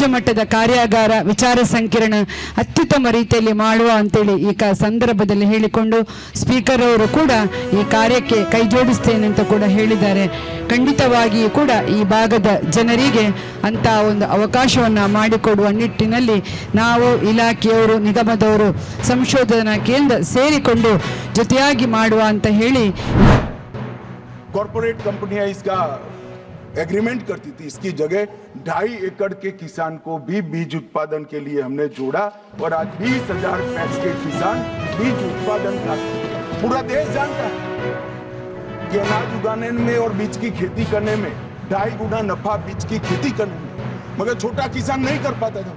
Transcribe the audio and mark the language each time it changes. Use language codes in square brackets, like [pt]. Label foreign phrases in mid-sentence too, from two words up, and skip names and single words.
[kn] ಮಟ್ಟದ ಕಾರ್ಯಾಗಾರ ವಿಚಾರ ಸಂಕಿರಣ ಅತ್ಯುತ್ತಮ ರೀತಿಯಲ್ಲಿ ಮಾಡುವ ಅಂತೇಳಿ ಈ ಸಂದರ್ಭದಲ್ಲಿ ಹೇಳಿಕೊಂಡು ಸ್ಪೀಕರ್ ಅವರು ಕೂಡ ಈ ಕಾರ್ಯಕ್ಕೆ ಕೈ ಜೋಡಿಸ್ತೇನೆ ಅಂತ ಕೂಡ ಹೇಳಿದ್ದಾರೆ. ಖಂಡಿತವಾಗಿಯೂ ಕೂಡ ಈ ಭಾಗದ ಜನರಿಗೆ ಅಂತ ಒಂದು ಅವಕಾಶವನ್ನು ಮಾಡಿಕೊಡುವ ನಿಟ್ಟಿನಲ್ಲಿ ನಾವು ಇಲಾಖೆಯವರು, ನಿಗಮದವರು, ಸಂಶೋಧನಾ ಕೇಂದ್ರ ಸೇರಿಕೊಂಡು ಜೊತೆಯಾಗಿ ಮಾಡುವ ಅಂತ ಹೇಳಿ. [hi] कॉर्पोरेट कंपनियां इसका एग्रीमेंट करती थी. इसकी जगह 2.5 एकड़ के किसान को भी बीज उत्पादन के लिए हमने जोड़ा और आज 20,000 पैक्स के किसान बीज उत्पादन का पूरा देश जानता है कि अनाज उगाने में और बीज की खेती करने में 2.5 गुना नफा बीज की खेती करने में, मगर छोटा किसान नहीं कर पाता था.